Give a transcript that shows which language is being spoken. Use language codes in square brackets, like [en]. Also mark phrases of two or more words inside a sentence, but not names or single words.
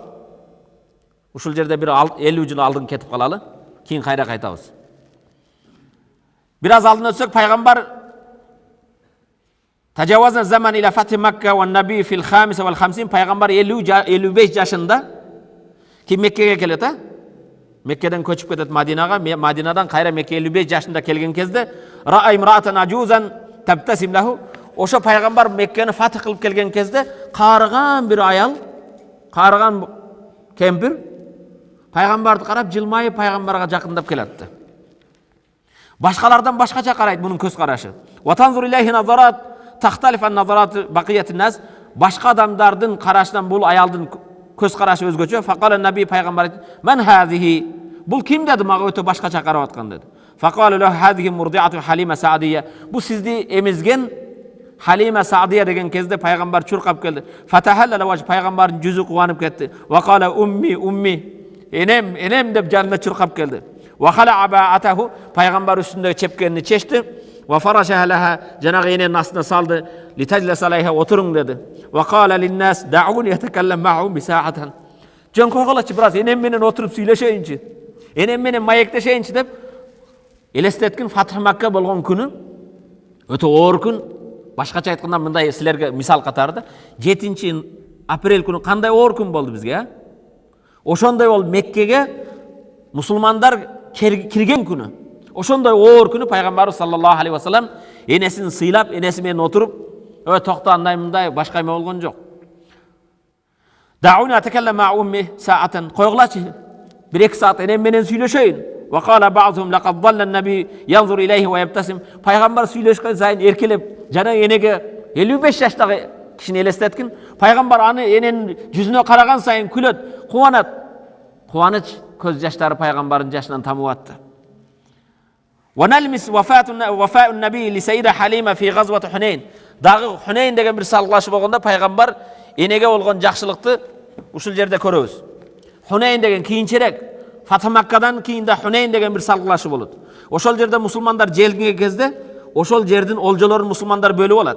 [ky] Ушул жерде бир 50 жыл алдын кетип калалы, кийин кайра кайтабыз. Бир аз алдын өтсөк, Пайгамбар [ar] تجاوزنا زمانا إلى فتح مكة والنبي في الخامسة والخمسين, [ky] Пайгамбар 50-55 жашында ки Меккеге келет, Меккеден көчүп кетет Мадинага, Мадинадан кайра Мекке 55 жашында келген кезде [ar] رأى امرأة عجوزا تبتسم له, [ky] ошо Пайгамбар Меккени фатх кылып келген кезде карыган бир аял, карыган кемпир Пайгамбарды карап жылмайып Пайгамбарга жакындап келатты. Башкалардан башкача карайт мунун көз карашы. [ar] وتنظر إليه نظرات تختلف عن نظرات بقية الناس, [ky] башка адамдардын карашынан бул аялдын көз карашы өзгөчө. [ar] فقال النبي, Пайгамбар: "من هذه?" [ky] Бул ким деди, мага өтө башкача карап аткан деди. [ar] فقال له هذه مرضعة حليمة السعدية. [ky] Бу сизди эмизген Халима Саадия деген кезде Пайгамбар чуркап келди. [ar] فتهلل وجه, [ky] Пайгамбардын жүзү кубанып кетти. [ar] وقال أمي أمي, [ky] энем деп жанына чуркап келди. [ar] وخلع عباءته, [ky] Пайгамбар үстүндөгү чепкенini чечти. [ar] وفرشها لها, [ky] жанагы эненин астына салды. [ar] لتجلس عليها, [ky] отуруң деди. [ar] وقال للناس دعوني يتكلم معهم بساعة. [ky] Жөн койгулачы, бираз энем менен отуруп сүйлөшөйүнчү, энем менен маектешейинчи деп элестеткин. Фатх Макка болгон күнү өтө оор күн. Башкача айтканда мындай силерге мисал катарында 7 апрель күнү кандай оор күн болду бизге, ошондой болду Меккеге мусулмандар кирген күнү. Ошондой оор күнү Пайгамбар [ar] صلى الله عليه وسلم [ky] энесин сыйлап, энеси менен отуруп, токто андай мындай башка эме болгон жок. [ar] دعوني أتكلم مع أمي ساعة, [ky] койгулачы, 1-2 саат энем менен сүйлөшөйүн. [ar] وقال بعضهم لقد ظل النبي ينظر إليه ويبتسم. [ky] Пайгамбар сүйлөшкөн сайын эркелеп, жана энеге 55 жаштагы кишини элестеткин. Пайгамбар аны эненин жүзүнө караган сайын күлөт, кубанат. Кубаныч көз жаштары Пайгамбардын жашынан тамып атты. [ar] ونلمس وفاء النبي لسيدة حليمة في غزوة حنين. [ky] Дагы Хунейн деген бир салгылашы болгондо Пайгамбар энеге болгон жакшылыкты ушул жерде көрөбүз. Хунейн деген кийинчерээк, Фатх Маккадан кийин да Хунейн деген бир салгылашы болот. Ошол жерде мусулмандар желген кезде ошол жердин олжолорун мусулмандар бөлүп алат.